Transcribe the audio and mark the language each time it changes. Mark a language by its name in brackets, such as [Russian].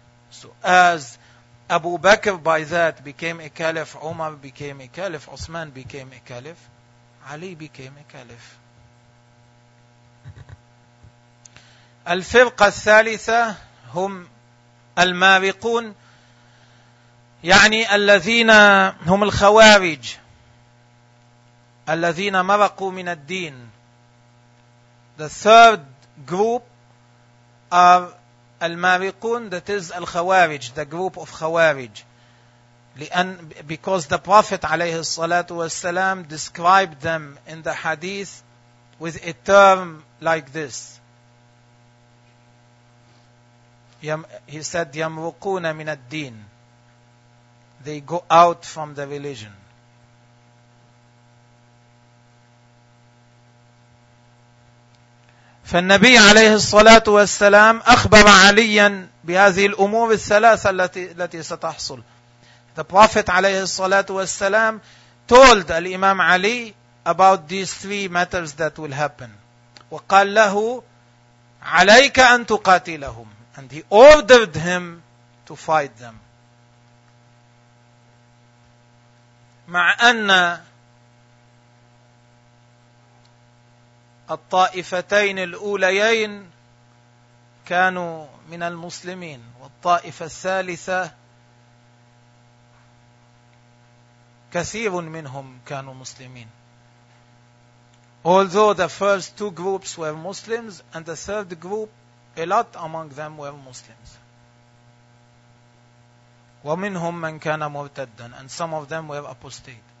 [English] So as Abu Bakr by that became a caliph, Umar became a caliph, Uthman became a caliph, Ali became a caliph. [Arabic] Al-firqa al-thalitha hum al-mariqun, يعني الذين هم الخوارج الذين مرقوا من الدين. [English] The third group are المارقون, that is الخوارج, the group of خوارج. Because the Prophet [Arabic] عليه الصلاة والسلام [English] described them in the hadith with a term like this. He said [Arabic] يمرقون من الدين, [English] they go out from the religion. [Arabic] فالنبي عليه الصلاة والسلام أخبر عليا بهذه الأمور الثلاثة التي ستحصل. [English] The Prophet [Arabic] عليه الصلاة والسلام [English] told الإمام علي about these three matters that will happen. [Arabic] وقال له عليك أن تقاتلهم. [English] And he ordered him to fight them. [Arabic] مع أن الطائفتين الأوليين كانوا من المسلمين والطائفة الثالثة كثير منهم كانوا مسلمين. [English] Although the first two groups were Muslims and the third group, a lot among them were Muslims. [Arabic] ومنهم من كان مرتدا, [English] and some of them were apostate.